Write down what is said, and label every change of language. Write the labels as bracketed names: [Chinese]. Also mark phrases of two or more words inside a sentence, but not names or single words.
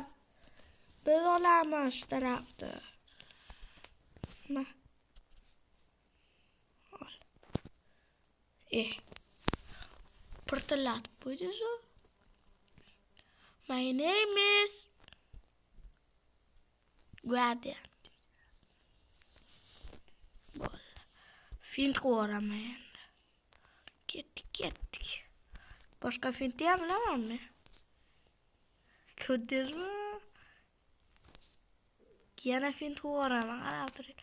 [Uzbek] Biz olamiz tarafda. Ma. Ol. Pırtılatib qo'ydiz u. [English] My name is Guardian. [Uzbek] Bo'ldi. Fint qo'raman endi. Ketdik. Boshqa finti ham bilamanmi? Ko'rdingizmi? Yana fint qo'raman, qarab turing.